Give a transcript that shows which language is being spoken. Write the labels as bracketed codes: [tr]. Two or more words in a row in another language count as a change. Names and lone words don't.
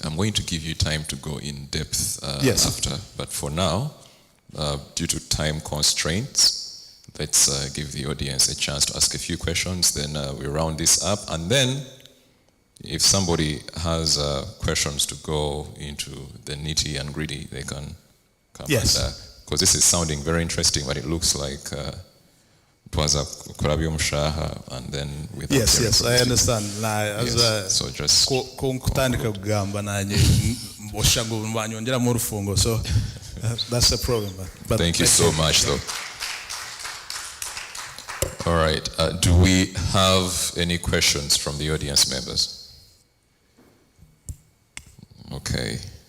[en] I'm going to give you time to go in depth after, but for now, due to time constraints, let's give the audience a chance to ask a few questions, then we round this up, and then if somebody has questions to go into the nitty and gritty, they can come. Yes. Because this is sounding very interesting, but it looks like it was a Kurabio Mshaha and then with Yes, I understand. So just [nyn] kutandika kugamba nanye [en] So that's the problem. But Thank you so much, though. All right. Do we have any questions from the audience members? Okay.